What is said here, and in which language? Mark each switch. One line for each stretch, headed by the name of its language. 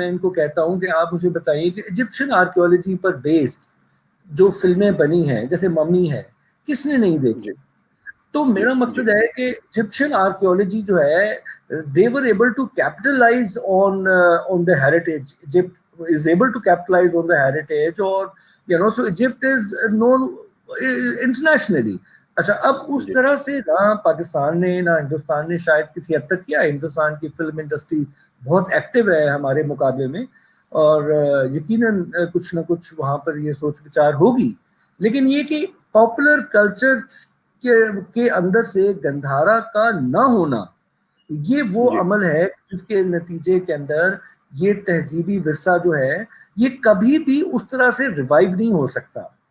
Urdu: میں ان کو کہتا ہوں کہ آپ مجھے بتائیے کہ ایجپشن آرکیولوجی پر بیسڈ جو فلمیں بنی ہیں جیسے ممی ہے، کس نے نہیں دیکھی؟ تو میرا مقصد ہے کہ ایجپشن آرکیولوجی جو ہے
English: they were able to capitalize on the heritage. Egypt is able to capitalize on the heritage, or so Egypt is known internationally.
Urdu: اچھا اب اس طرح سے نہ پاکستان نے نہ ہندوستان نے شاید کسی حد تک کیا. ہندوستان کی فلم انڈسٹری بہت ایکٹیو ہے ہمارے مقابلے میں، اور یقیناً کچھ نہ کچھ وہاں پر یہ سوچ وچار ہوگی. لیکن یہ کہ پاپولر کلچر کے اندر سے گندھارا کا نہ ہونا، یہ وہ عمل ہے جس کے نتیجے کے اندر یہ تہذیبی ورثہ جو ہے یہ کبھی بھی اس طرح سے ریوائیو نہیں ہو سکتا.